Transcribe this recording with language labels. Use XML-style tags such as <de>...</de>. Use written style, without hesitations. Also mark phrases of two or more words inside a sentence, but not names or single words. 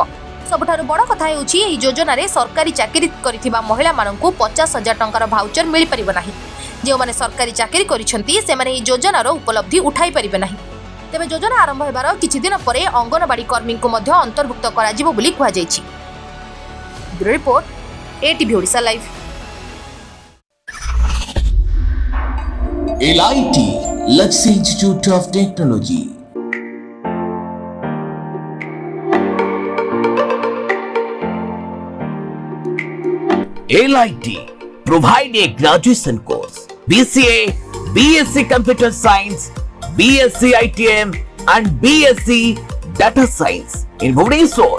<or>ସବୁଠାରୁ ବଡ଼ କଥା ହେଉଛି ଏହି ଯୋଜନା ରେ ସରକାରୀ ଚାକିରି କରିଥିବା ମହିଳା ମାନଙ୍କୁ 50,000 ଟଙ୍କାର ଭାଉଚର ମିଳି ପାରିବ ନାହିଁ। ଯେ ମାନେ ସରକାରୀ ଚାକିରି କରୁଛନ୍ତି ସେ ମାନେ ଏହି ଯୋଜନାର ଉପଲବ୍ଧି ଉଠାଇ ପାରିବେ ନାହିଁ। ତେବେ ଯୋଜନା ଆରମ୍ଭ ହେବାର କିଛି ଦିନ ପରେ ଅଙ୍ଗନୱାଡ଼ି କର୍ମୀ କୁ ମଧ୍ୟ ଅନ୍ତର୍ଭୁକ୍ତ କରାଯିବ ବୋଲି କୁହା ଯାଉଛି।</or> <en>Bureau report ATV Odisha Live. LIT Luxury Institute of Technology. LIT provide a graduation course BCA, BSc Computer Science, BSc ITM and BSc Data Science in Bhubaneswar.</en>